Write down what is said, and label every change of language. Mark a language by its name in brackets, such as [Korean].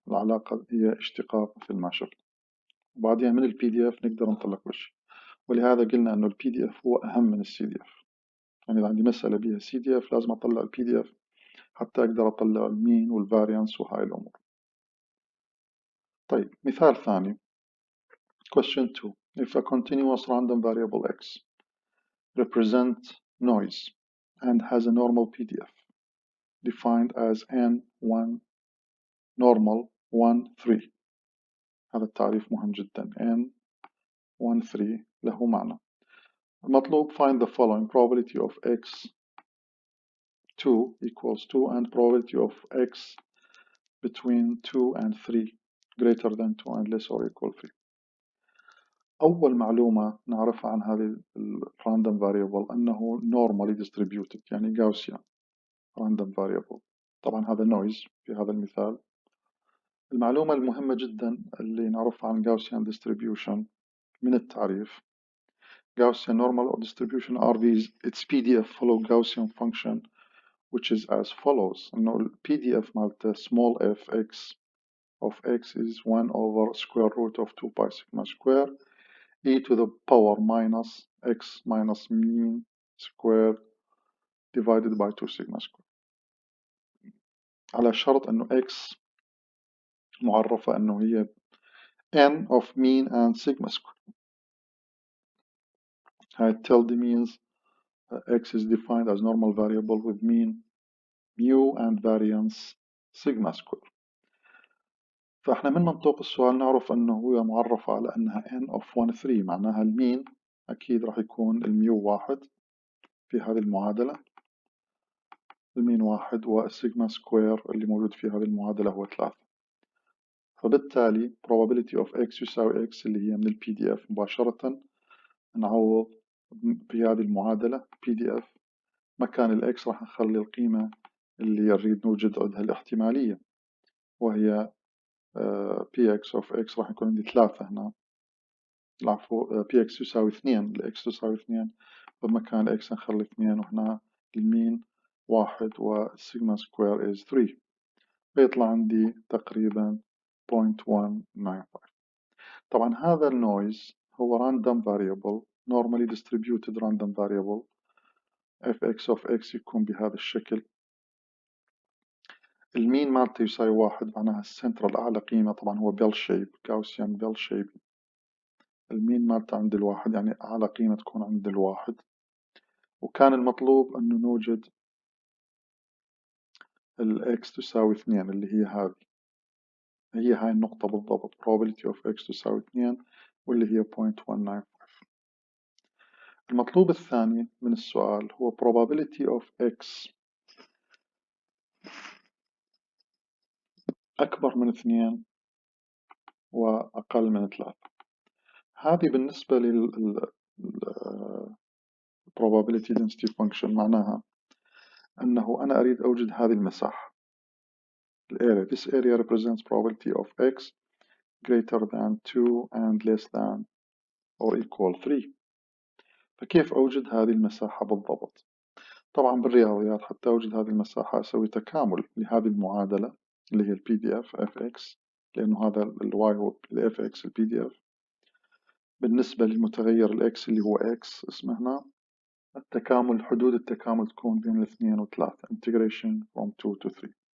[Arabic] العلاقة هي اشتقاق مثل ما شفنا وبعدين من ال PDF نقدر نطلع كل شيء ولهذا قلنا أنه ال PDF هو أهم من ال CDF. يعني إذا عندي مسألة بها CDF لازم أطلع ال PDF حتى أقدر أطلع المين والفاريانس وهاي الأمور. طيب مثال ثاني [English] question 2 if a continuous random variable x represent noise and has a normal PDF defined as n1 normal 1 3 [Arabic] هذا التعريف مهم جدا n1 3 له معنى. المطلوب [English] find the following probability of x2 equals 2 and probability of x between 2 and 3 greater than 2 and less or equal 3. [Arabic] أول معلومة نعرفها عن هذه ال random variable أنه [English] normally distributed [Arabic] يعني [English] Gaussian random variable. [Arabic] طبعا هذا noise في هذا المثال. المعلومة المهمة جدا اللي نعرفها عن Gaussian [English] distribution [Arabic] من التعريف [English] Gaussian normal or distribution are these its PDF follow Gaussian function which is as follows [Arabic] إنه ال [English] PDF [Arabic] مالته [English] small f x of x is 1 over square root of 2 pi sigma square e to the power minus x minus mean square divided by 2 sigma square [Arabic] على شرط أنه x معرفة أنه هي [English] n of mean and sigma square. I tell the means x is defined as normal variable with mean mu and variance sigma square. [Arabic] فإحنا من منطوق السؤال نعرف أنه هو معرف على أنها n of 1 3 معناها المين أكيد راح يكون الميو واحد في هذه المعادلة المين واحد والسيجما سكوير اللي موجود في هذه المعادلة هو 3 فبالتالي [English] probability of x [Arabic] يساوي x اللي هي من ال PDF مباشرة نعوض بهذه المعادلة PDF مكان الإكس راح نخلي القيمة اللي نريد نوجد عندها الاحتمالية، وهي px of x راح يكون عندي 3 هنا، العفو px يساوي 2، الإكس تساوي 2، بمكان x نخلي 2، وهنا المين 1 والسيجما سكوير [English] is 3، [Arabic] فيطلع عندي تقريبا 0.195. طبعا هذا النويز هو [English] random variable normally distributed random variable [Arabic] fx of x يكون بهذا الشكل. المين مالته يساوي 1 معناها السنترال أعلى قيمة طبعا هو بيل شيب Gaussian بيل شيب، المين مالته عند الواحد يعني أعلى قيمة تكون عند الواحد، وكان المطلوب أنه نوجد الإكس تساوي 2 اللي هي هذه، هي هاي النقطة بالضبط [English] probability of x [Arabic] تساوي 2 واللي هي 0.195. المطلوب الثاني من السؤال هو [English] probability of x [Arabic] أكبر من 2 وأقل من 3. هذه بالنسبة لل probability density function معناها أنه أنا أريد أوجد هذه المساحة الarea. [English] This area represents probability of x greater than 2 and less than or equal 3. [Arabic] فكيف أوجد هذه المساحة بالضبط؟ طبعا بالرياضيات حتى أوجد هذه المساحة أسوي تكامل لهذه المعادلة اللي هي PDF fx، لأنه هذا الواي هو fx PDF بالنسبة للمتغير الإكس اللي هو x اسمه هنا التكامل، حدود التكامل تكون بين 2 و 3 [English] integration from 2 to 3.